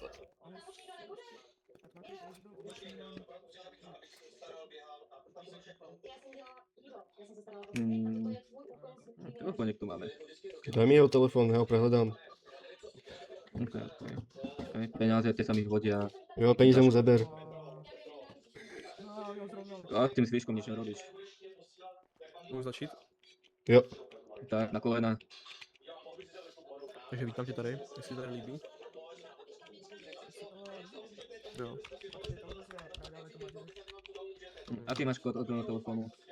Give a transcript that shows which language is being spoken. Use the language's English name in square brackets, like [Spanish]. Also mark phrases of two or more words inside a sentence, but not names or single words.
[Slovak] Telefonik tu máme. Daj mi jeho telefón, ja ho prehľadám. Okay. Peniaze, tie sa mi hodia. [Czech] Jo, peníze mu zaber. [Slovak] A s tým zvyškom nič nerobíš. [Czech] Můžu začít? Jo. Tak, na kolena. Takže vítám tě tady, jestli tady líbí. Jo. [Slovak] Aký máš kód od toho telefónu?